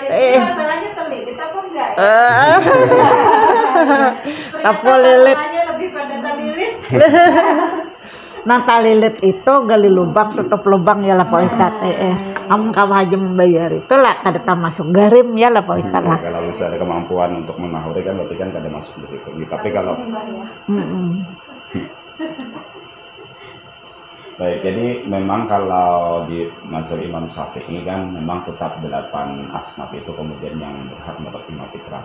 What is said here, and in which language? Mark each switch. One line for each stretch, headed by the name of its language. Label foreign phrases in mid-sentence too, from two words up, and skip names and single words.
Indonesian: Masalahnya terlilit apa enggak ya? Apa lilit? Masalahnya lebih pada terlilit. Nang talilit itu gali lubang tutup lubang ya lah Pak Ustad. Kamu aja membayar itu lah kada termasuk garim ya lah Pak Ustad lah. Kalau bisa ada kemampuan untuk menahuri kan berarti kan kada masuk di situ. Tapi kalau baik, jadi memang kalau di mazhab Imam Syafi'i kan memang tetap 8 asnaf itu kemudian yang berhak menerima fitrah.